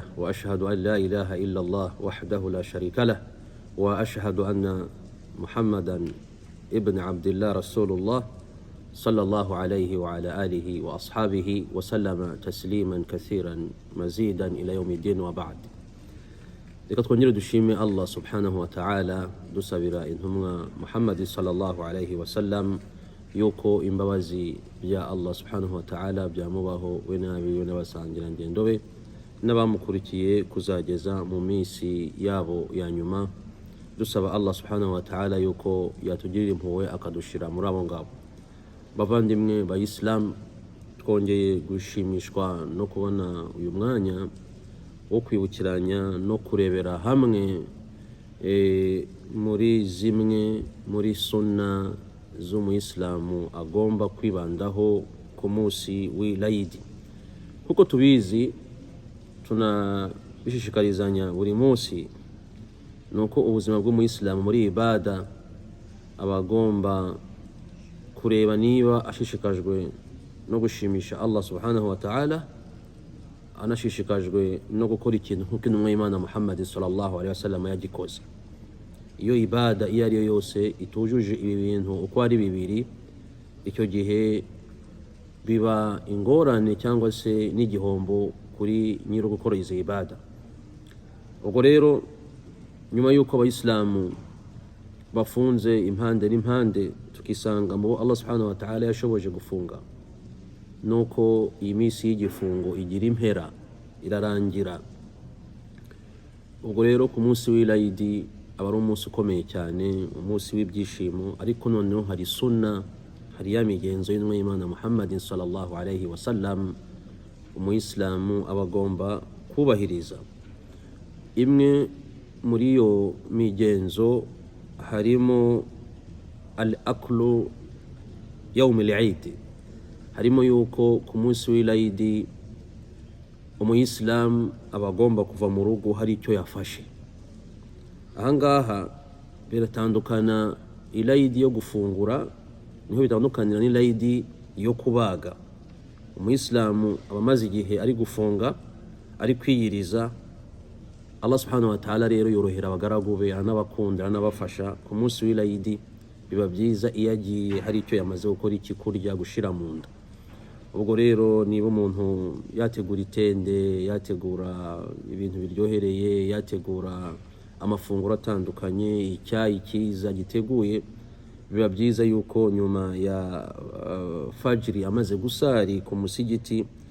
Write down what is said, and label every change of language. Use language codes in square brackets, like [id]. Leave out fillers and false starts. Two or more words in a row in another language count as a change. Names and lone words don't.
[ar] وأشهد أن لا إله إلا الله وحده لا شريك له وأشهد أن محمدا ابن عبد الله رسول الله صلى الله عليه وعلى آله وأصحابه وسلم تسليما كثيرا مزيدا إلى يوم الدين وبعد. [rw] Reka twongere dushime [ar] الله سبحانه وتعالى, [rw] dusabira intumwa Muhammad [ar] صلى الله عليه وسلم [rw] yuko imbabazi bya [ar] الله سبحانه وتعالى [rw] byamubaho we n'abiwe n'abasangira ngendo be n'abamukurikiye kuzageza mu minsi yabo ya nyuma. Dusaba [ar] الله سبحانه وتعالى [rw] yuko yatugirira impuhwe akadushira muri abo ngabo. Bavandimwe b'Abayisilamu, twongeye gushimishwa no kubona uyu mwanya wo kwibukiranya no kurebera hamwe muri zimwe muri sunna z'Umuyisilamu agomba kwibandaho ku munsi w'Eid. Kuko tubizi tunabishishikarizanya buri munsi, nuko ubuzima bw'Umuyisilamu muri ibada abagomba kureba niba ashishikajwe no gushimisha [ar] الله سبحانه وتعالى, [rw] anashishikajwe no gukora ikintu nk'uko intumwa y'Imana Muhammad [ar] صلى الله عليه وسلم [rw] yagikoze. Iyo ibada iyo ari yo yose itujuje ibi bintu uko ari bibiri, icyo gihe biba ingorane cyangwa se n'igihombo kuri nyiri gukora izo ibada. Ubwo rero nyuma y'uko Abayisilamu bafunze impande n'impande, tukisanga mu [ar] الله سبحانه وتعالى [rw] yashoboje gufunga, nuko iyi minsi y'igifungo igira impera, irarangira. Ubwo rero ku munsi w'Eid aba ari umunsi ukomeye cyane, umunsi w'ibyishimo. Ariko noneho hari sunna, hari ya migenzo y'intumwa y'Imana Muhammad [ar] صلى الله عليه وسلم [rw] Umuyisilamu aba agomba kubahiriza. Imwe muri iyo migenzo harimo [ar] الأكل يوم العيد. [rw] Harimo yuko ku munsi w'Eid Umuyisilamu aba agomba kuva mu rugo hari icyo yafashe. Ahangaha biratandukana Eid yo gufungura, niho bitandukanira n'Eid yo kubaga. Umuyisilamu aba amaze igihe ari gufunga, ari kwiyiriza. [ar] الله سبحانه وتعالى [rw] rero yorohera abagaragu be, anabakunda, anabafasha. Ku munsi w'Eid biba byiza iyo agiye hari icyo yamaze gukora, iki kurya, gushira mu nda. Ubwo rero niba umuntu yategura itende, yategura ibintu biryohereye, yategura amafunguro atandukanye, icyayi cyiza giteguye, biba byiza yuko nyuma ya fajiri amaze gusari ku musigiti,